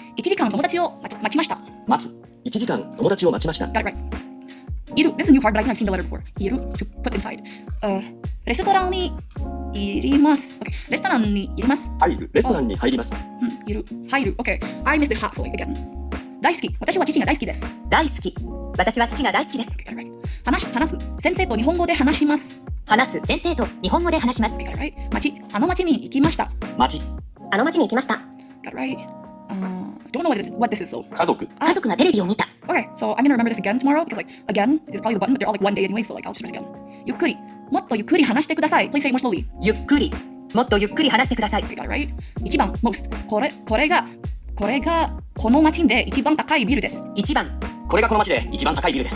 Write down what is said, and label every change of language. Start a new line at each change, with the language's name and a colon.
Japanese: 1時間友達を待ちました。待つ。 1時間友達を待ちました。
English: Got it right.
Japanese: いる
English: This is a new part, but I think I've seen the letter before. いる to put inside.
Japanese: レストランにいります。
English: Okay.
Japanese: レストランにいります。入る。レストランに入ります。いる。入る。
English: Okay. I missed the ha, so again.
Japanese: 大好き。私は父が大好きです。大好き。私は父が大好きです。
English: Okay, got it right. 話す。
Japanese: 先生と日本語で話します。話す。先生と日本語で話します。
English: Okay, got it right.
Japanese: あの町に行きました。町。あの町に行きました。
English: Got it right. Don't know what this is, so.
Japanese: 家族。家族がテレビを見た。
English: Okay, so I'm gonna remember this again tomorrow because like again is probably the button, but they're all like one day anyway, so like I'll just press again.
Japanese: ゆっくり。もっとゆっくり話してください。
English: Please say it more slowly.
Japanese: ゆっくり。もっとゆっくり話してください。
English: Okay, got it right. 一番 most.
Japanese: これがこの町で一番高いビルです。一番。これがこの町で一番高いビルです。